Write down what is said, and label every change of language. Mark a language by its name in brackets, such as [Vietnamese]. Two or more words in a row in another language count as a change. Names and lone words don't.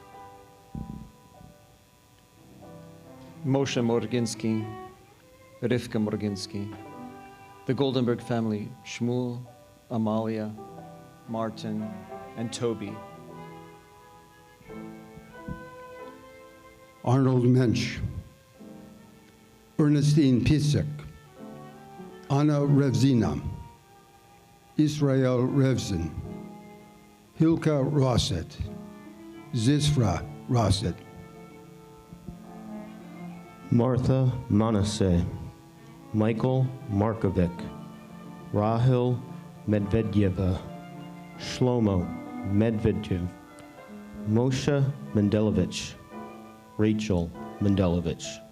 [English] Moshe Morginsky, Rivka Morginsky, the Goldenberg family, Shmuel, Amalia, Martin, and Toby. Arnold Mensch, Ernestine Pisek, Anna Revzina, Israel Revzin, Hilka Rosset, Zizfra Rosset, Martha Manasseh, Michael Markovic, Rahil Medvedeva, Shlomo Medvedev, Moshe Mendelovich, Rachel Mendelovich.